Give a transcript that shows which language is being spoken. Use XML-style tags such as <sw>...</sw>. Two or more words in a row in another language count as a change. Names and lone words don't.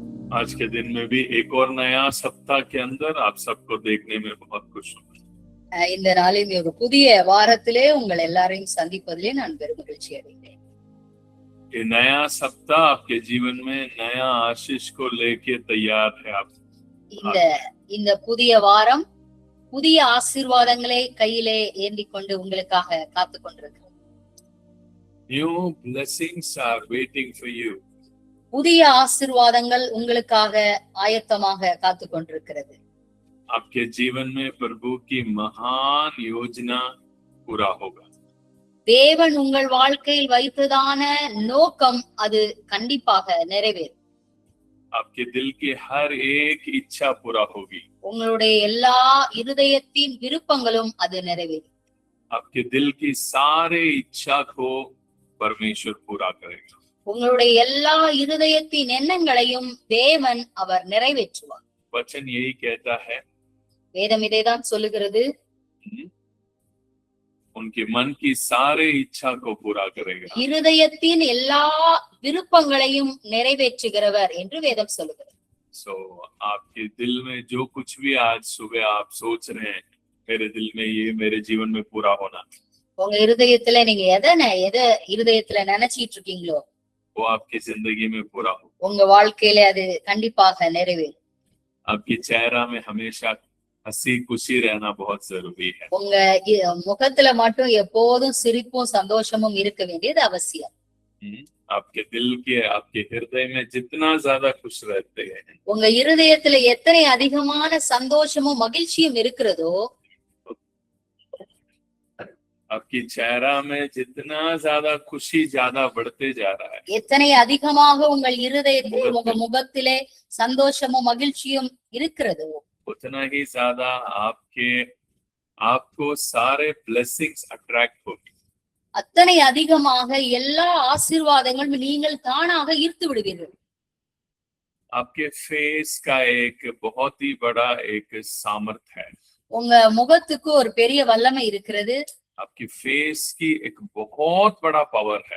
<hi>आज के दिन में भी एक और नया सप्ताह के अंदर आप सबको देखने में बहुत खुश हूँ।</hi> <ta>இந்த நாளில் ஒரு புதிய வாரத்திலே உங்கள் எல்லாரையும் சந்திப்பதிலே நான் பெரும் மகிழ்ச்சி அடைகிறேன்.</ta> <hi>ये नया सप्ताह आपके जीवन में नया आशीष को लेके तैयार है। आप</hi> <ta>இந்த புதிய வாரம் புதிய ஆசீர்வாதங்களை கையிலே ஏந்தி கொண்டு உங்களுக்காக காத்து கொண்டிருக்கிறது.</ta> <en>New blessings are waiting for you.</en> <ta>புதிய ஆசீர்வாதங்கள் உங்களுக்காக ஆயத்தமாக காத்து கொண்டிருக்கிறது.</ta> <hi>आपके जीवन में प्रभु की महान योजना पूरा होगा.</hi> <ta>தேவன் உங்கள் வாழ்க்கையில் வைத்ததான நோக்கம் அது கண்டிப்பாக நிறைவேறும்.</ta> <hi>आपके दिल की हर एक इच्छा पूरा होगी.</hi> <ta>உங்களுடைய எல்லா இருதயத்தின் விருப்பங்களும் அது நிறைவேறும்.</ta> <hi>आपके दिल की सारे इच्छा को परमेश्वर पूरा करेगा.</hi> <ta>உங்களுடைய எல்லா இருதயத்தின் எண்ணங்களையும் தேவன் அவர் நிறைவேற்றுவார்.</ta> <hi>वचन यही कहता है.</hi> <ta>வேதம் இதைதான் சொல்லுகிறது.</ta> <hi>उनके मन की सारे इच्छा को पूरा करेगा.</hi> <ta>இருதயத்தின் எல்லா விருப்பங்களையும் நிறைவேற்றுகிறவர் என்று வேதம் சொல்லுகிறது.</ta> <hi>So आपके दिल में जो कुछ भी आज सुबह आप सोच रहे हैं, मेरे दिल में ये मेरे जीवन में पूरा होना,</hi> <ta>உங்க இருதயத்துல நீங்க எதை இருதயத்துல நினைச்சிட்டு இருக்கீங்களோ</ta> <hi>वो आपकी जिंदगी में पूरा हो.</hi> <ta>உங்க வாழ்க்கையில அது கண்டிப்பாக நிறைவேறும்.</ta> <hi>आपकी चेहरा में हमेशा हंसी खुशी रहना बहुत जरूरी है.</hi> <ta>உங்க முகத்துல மட்டும் எப்போதும் சிரிப்பும் சந்தோஷமும் இருக்க வேண்டியது அவசியம்.</ta> <hi>आपके दिल के आपके हृदय में जितना ज्यादा खुश रहते हैं,</hi> <ta>உங்க இருதயத்துல எத்தனை அதிகமான சந்தோஷமும் மகிழ்ச்சியும் இருக்கிறதோ,</ta> <hi>आपकी चेहरा में जितना ज्यादा खुशी ज्यादा बढ़ते जा रहा है,</hi> <ta>எத்தனை அதிகமாக உங்கள் இருதயத்தில் உங்க முகத்திலே சந்தோஷமும் மகிழ்ச்சியும் இருக்கிறதோ,</ta> <hi>उतना ही ज्यादा आपको सारे</hi> <en>blessings attract</en> <hi>होगी.</hi> <ta>அத்தனை அதிகமாக எல்லா ஆசீர்வாதங்களும் நீங்கள் தானாக ஈர்த்து விடுவீர்கள்.</ta> <hi>आपके फेस का एक बहुत ही बड़ा एक सामर्थ्य है.</hi> <ta>உங்க முகத்துக்கு ஒரு பெரிய வல்லமை இருக்கிறது.</ta> <hi>आपकी फेस की एक बहुत बड़ा पावर है.</hi>